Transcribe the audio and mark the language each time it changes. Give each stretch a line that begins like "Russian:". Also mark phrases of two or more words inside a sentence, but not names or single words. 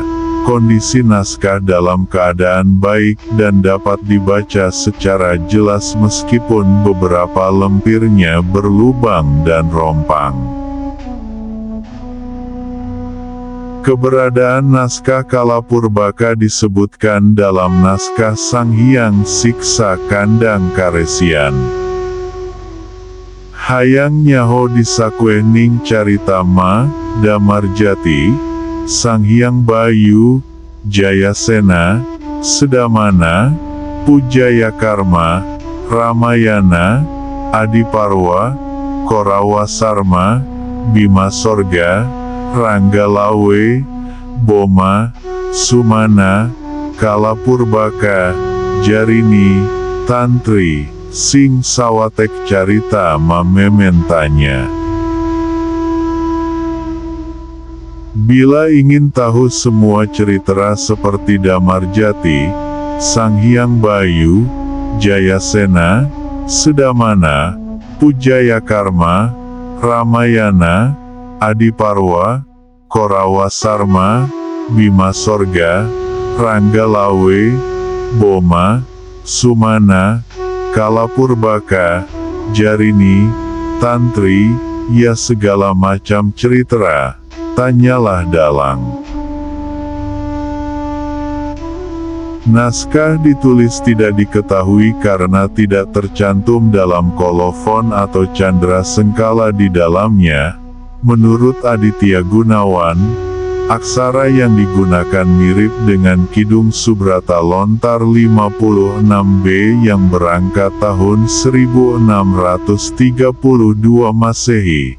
Indonesian: Kondisi naskah dalam keadaan baik dan dapat dibaca secara jelas meskipun beberapa lempirnya berlubang dan rompang. Keberadaan naskah Kalapurbaka disebutkan dalam naskah Sang Hyang Siksa Kandang Karesian.
Sundanese: Hayang nyaho disakue ning carita ma, Damarjati, Sang Hyang Bayu, Jayasena, Sedamana, Pujayakarma, Ramayana, Adiparwa, Korawa Sarma, Bima Sorga, Ranggalawe, Boma, Sumana, Kalapurbaka, Jarini, Tantri, Sing Sawatek carita mementanya.
Indonesian: Bila ingin tahu semua cerita seperti Damarjati, Sang Hyang Bayu, Jayasena, Sedamana, Pujayakarma, Ramayana, Adiparwa, Korawa Sarma, Bima Sorga, Ranggalawe, Boma, Sumana, Kalapurbaka, Jarini, Tantri, ya segala macam cerita, tanyalah dalang. Naskah ditulis tidak diketahui karena tidak tercantum dalam kolofon atau candra sengkala di dalamnya. Menurut Aditya Gunawan, aksara yang digunakan mirip dengan Kidung Subrata Lontar 56B yang berangkat tahun 1632 Masehi.